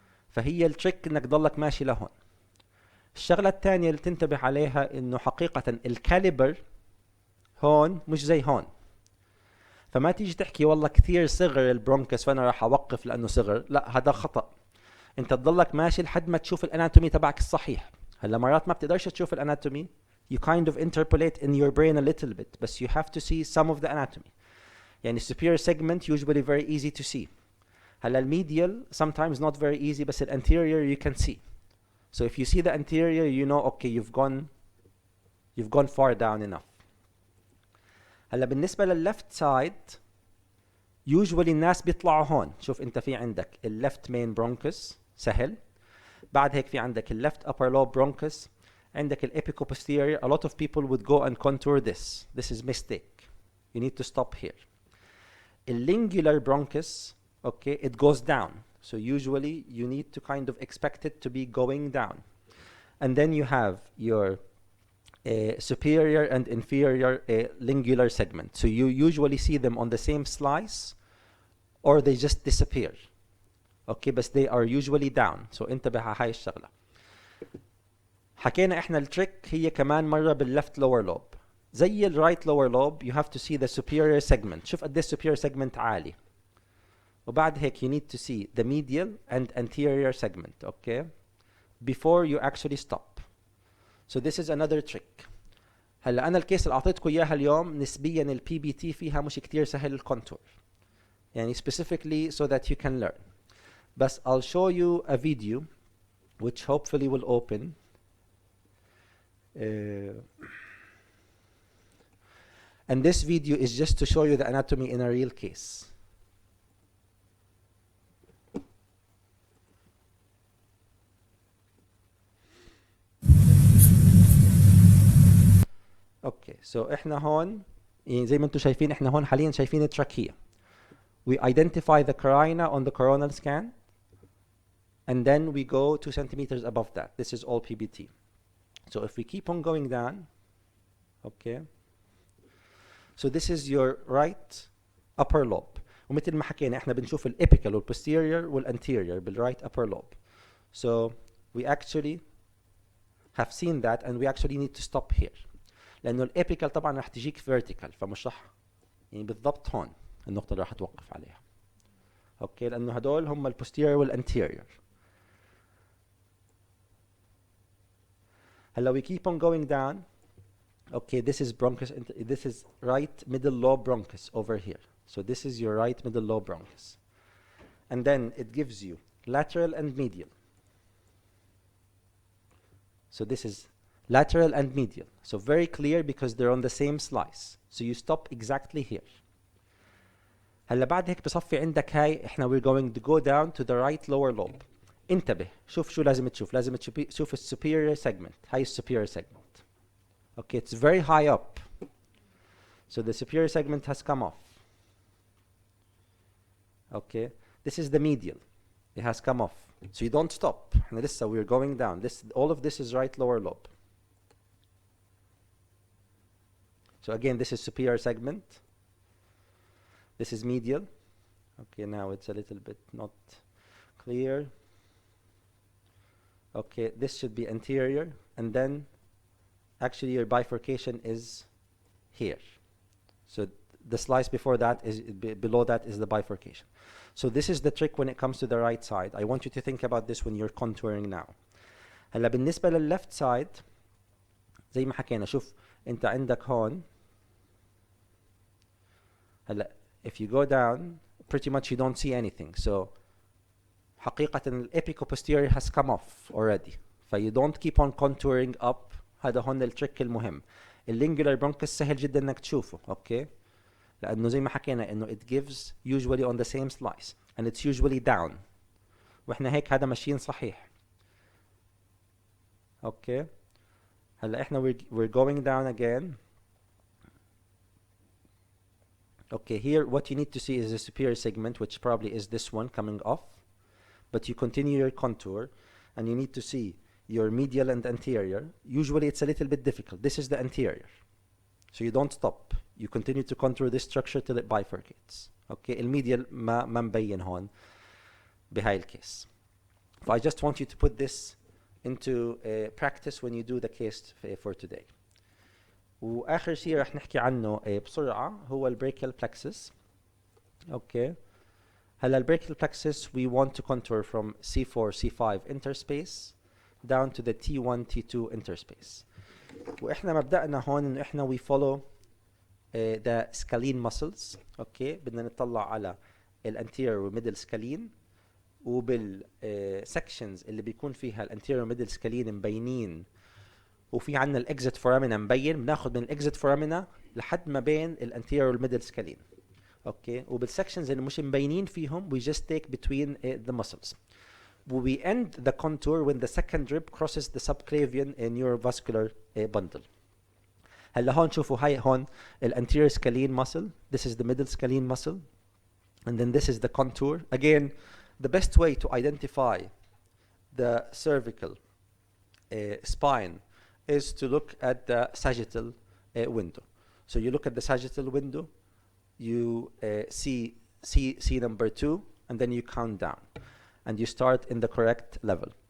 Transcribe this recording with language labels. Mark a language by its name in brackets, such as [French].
[Arabic] فهي التريك انك ضلك ماشي لهون. الشغله الثانيه اللي تنتبه عليها انه حقيقه الكاليبر هون مش زي هون. فما تيجي تحكي والله كثير صغر البرونكس فانا راح اوقف لانه صغر، لا هذا خطا. انت تضلك ماشي لحد ما تشوف الاناتومي تبعك الصحيح. هلا مرات ما بتقدرش تشوف الاناتومي، [English] you kind of interpolate in your brain a little bit, but you have to see some of the anatomy. يعني superior segment usually very easy to see. [Arabic] هلا الميديال [English] sometimes not very easy, بس anterior you can see. So if you see the anterior, you know okay you've gone far down enough. [Arabic] هلا بالنسبة للleft side usually الناس بيطلعوا هون. شوف انت في عندك left main bronchus سهل. بعد هيك في عندك left upper lobe bronchus. عندك الابيكوبوستيريور. [English] A lot of people would go and contour this. This is mistake. You need to stop here. Lingular bronchus, okay, it goes down. So usually you need to kind of expect it to be going down. And then you have your superior and inferior lingular segment. So you usually see them on the same slice or they just disappear. Okay, but they are usually down. [Arabic] So انتبه على هاي الشغلة. حكينا احنا التريك هي كمان مرة باللفت lower lobe. زي الرايت [English] lower lobe you have to see the superior segment. [Arabic] شوف قد ايش superior segment عالي. وبعد هيك [English] you need to see the medial and anterior segment, okay, before you actually stop. So this is another trick. [Arabic] هلا انا الكيس اللي اعطيتكم اياها اليوم نسبيا البي بي تي فيها مش كتير سهل الكونتور. [English] يعني specifically so that you can learn. بس I'll show you a video which hopefully will open. And this video is just to show you the anatomy in a real case. [Arabic] Okay, so احنا هون يعني زي ما انتم شايفين احنا هون حاليا شايفين التراكية. [English] We identify the carina on the coronal scan and then we go 2 centimeters above that. This is all PBT. So if we keep on going down, okay, so this is your right upper lobe. [Arabic] ومثل ما حكينا احنا بنشوف الابيكال والposterior والanterior بالright upper lobe. [English] So we actually have seen that and we actually need to stop here. [Arabic] لأنه الابيكال طبعا راح تجيك vertical فمش راح يعني بالضبط هون النقطة اللي راح توقف عليها. اوكي لأنه هدول هم الposterior والanterior. [English] هلا we keep on going down. Okay, this is bronchus. This is right middle lobe bronchus over here. So this is your right middle lobe bronchus. And then it gives you lateral and medial. So this is lateral and medial. So very clear because they're on the same slice. So you stop exactly here. [Arabic] هلا بعد هيك بصفي عندك هاي احنا [English] we're going to go down to the right lower lobe. [Arabic] انتبه شوف شو لازم تشوف. لازم تشوف السوبيريور segment. هاي السوبيريور segment. [English] Okay, it's very high up. So the superior segment has come off. Okay, this is the medial. It has come off. So you don't stop. [Arabic] احنا لسه [English] we're going down. All of this is right lower lobe. So again, this is superior segment. This is medial. Okay, now it's a little bit not clear. Okay, this should be anterior, and then actually your bifurcation is here. So the slice before that is below that is the bifurcation. So this is the trick when it comes to the right side. I want you to think about this when you're contouring now. [Arabic] هلا بالنسبة لللeft side زي ما حكينا شوف انت عندك هون هلا [English] if you go down pretty much you don't see anything. So [Arabic] حقيقة الابيكوبوستيريور [English] has come off already. You don't keep on contouring up. [Arabic] هذا هون التريك المهم. اللينجولار برونكس سهل جدا انك تشوفه، اوكي؟ لانه زي ما حكينا انه [English] it gives usually on the same slice and it's usually down. [Arabic] واحنا هيك هذا ماشيين صحيح. اوكي؟ هلا احنا [English] we're going down again. Okay, here what you need to see is the superior segment, which probably is this one coming off. But you continue your contour and you need to see your medial and anterior. Usually it's a little bit difficult. This is the anterior. So you don't stop. You continue to contour this structure till it bifurcates. [Arabic] Okay, الميديال ما مبين هون بهاي الكيس. [English] So I just want you to put this into practice when you do the case for today. [Arabic] وآخر شيء رح نحكي عنه بسرعة هو البريكال plexus. [English] Okay. هلا البريكال plexus we want to contour from C4 C5 interspace down to the T1 T2 interspace. [Arabic] واحنا مبدأنا هون انه احنا [English] we follow the scalene muscles. [Arabic] اوكي بدنا نطلع على الانتيريور وميدل سكالين وبالسكشنز اللي بيكون فيها الانتيريور وميدل سكالين مبينين وفي عندنا الاكزيت فورامينا مبين بناخذ من الاكزيت فورامينا لحد ما بين الانتيريور والميدل سكالين. اوكي وبالسكشنز اللي مش مبينين فيهم [English] we just take between the muscles. We end the contour when the second rib crosses the subclavian neurovascular bundle. [Arabic] هلا هون شوفوا هاي هون الانتيريور scalene muscle. [English] This is the middle scalene muscle and then this is the contour. Again, the best way to identify the cervical spine is to look at the sagittal window. So you look at the sagittal window, you see number 2 and then you count down and you start in the correct level.